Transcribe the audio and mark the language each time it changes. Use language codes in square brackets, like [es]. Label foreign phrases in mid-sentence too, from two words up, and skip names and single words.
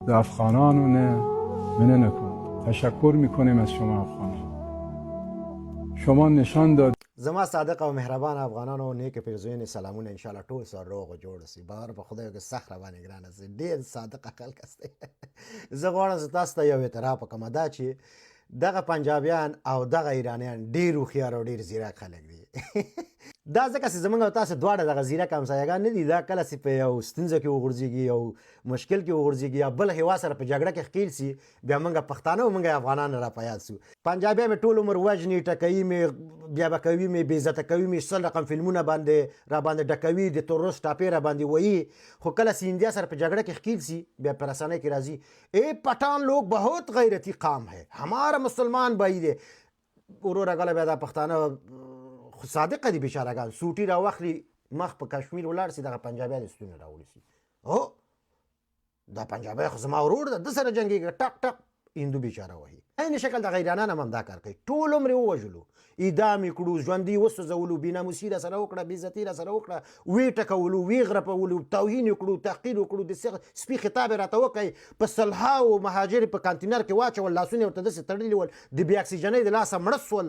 [ps] به افغانانونه منه نکن. [fa] تشکر میکنیم از شما افغانان. شما نشان داد [ps] زما صادق او مهربان افغانانو نیک پیرزوین سلامونه ان شاء الله ټول سره روغ او جوړ سي بار په خدای کې سخت باندې ګران سي ډیر صادق خلک است زه غواړم چې تاسو ته یو اعتراف وکم دا چې دغه پنجابیان او دغه ایرانیان ډیر هوښیار او ډیر زیرک خلک دي دا ځکه چې زمونږ او تاسو دواړه دغه زیرک همسایګان نه دي دا کله چې په یو ستونزه کې وغورځېږي یو مشکل کې وغورځېږي یا بل هیواد سره په جګړه کې ښکیل سي بیا موږ پښتانه او موږ افغانان را په یاد سو پنجابیان مې ټول عمر وژني ټکوي مې بیا به کوي مې بې عزته کوي مې سل رقم فلمونه باندې را باندې ډکوي د تروریست ټاپې را باندې وایي خو کله چې انډیا سره په جګړه کې ښکیل سي بیا په رسنۍ کې راځي [ur] اے پټان لوگ بہت غیرتی قام ہے ہمارا مسلمان بھائی [ps] دی وروره ګله بیا دا پښتانه خو صادقه دي بیچارهګان سوټي راواخلي مخ په کشمیر ولاړ سي دغه پنجابیان ستونې راوړي سي هو دا پنجابی خو زما ورور ده ده سره جنګېږي ټک ټک هندو بیچاره وهي عین شکل د ایرانان هم دا کار کوي ټول عمر یې ووژلو اعدام یې کړو ژوندي وسوځولو بېناموسي را سره وکړه بېعزتي را سره وکړه ویې ټکولو ویې غرپولو توهین یې کړو تحقیر یې کړو د سپي خطاب یې راته وکړئ په سلهاو مهاجر په کانتینر کې واچول لاسونه یې ورته داسې تړلي ول د بې اکسیجنۍ د لاسه مړه